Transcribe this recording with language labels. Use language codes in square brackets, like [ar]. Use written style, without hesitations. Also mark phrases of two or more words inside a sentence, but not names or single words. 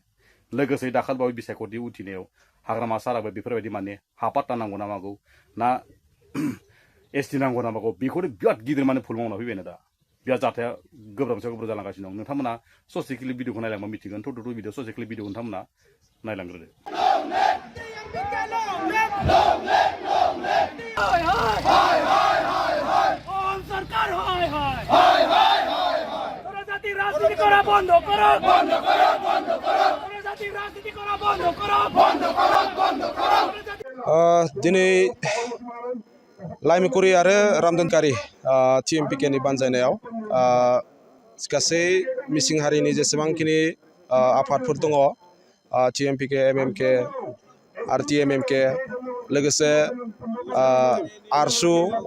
[brx] लोगोसे दाखालिबावै बिसायख'थि उथिनायाव हाग्रामा साराबो बेफोरबायदि माने हा पाट्टा नांगौ ना मागौ ना एसटि नांगौ ना मागौ बेखौनो बिराद गिदिर माने भुल मावना फैबायनो दा। बिराद जाथाया गोब्राबनिफ्राय गोब्राब जालांगासिनो दं। नोंथांमोना ससे क्लिप भिडिअखौ नायलांबा मिथिगोन। टु भिडिअ ससे क्लिप भिडिअखौ नोंथांमोना नायलांग्रोदो। [bn] রাজনীতি করা বন্ধ করো, বন্ধ করো, বন্ধ করো। রাজনীতি করা বন্ধ করো, বন্ধ করো, বন্ধ করো। [brx] दिनै लाइमकुरि आरो रामदनकारि टिएमपिकेनि बानजायनायाव गासै मिसिं हारिनि जेसेबांखिनि आफादफोर दङ टिएमपिके, एमएमके, आरटिएमएमके, लोगोसे आरसु अल